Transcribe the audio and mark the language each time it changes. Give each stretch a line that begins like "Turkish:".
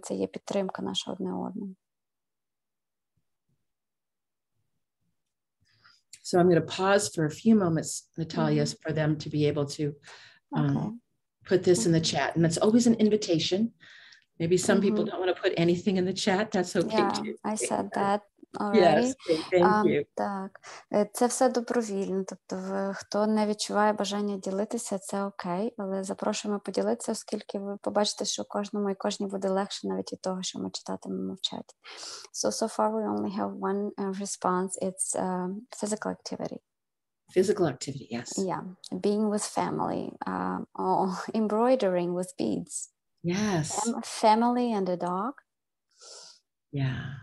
Ukrainian: Це є підтримка наша одне одному.
English: So I'm going to pause for a few moments, Natalia, for them to be able to put this in the chat. And it's always an invitation. Maybe some people don't want to put anything in the chat. That's okay too. I said that already. Yes, thank you.
Ukrainian: Так, це все добровільно. Тобто, хто не відчуває бажання ділитися, це окей. Але запрошуємо поділитися, оскільки ви побачите, що кожному і кожній буде легше навіть від того, що ми читатимемо в чаті.
English: So far we only have one response. It's physical activity. Physical activity, yes. Yeah, being with family, or embroidering with beads. Yes. Family and a dog. Yeah.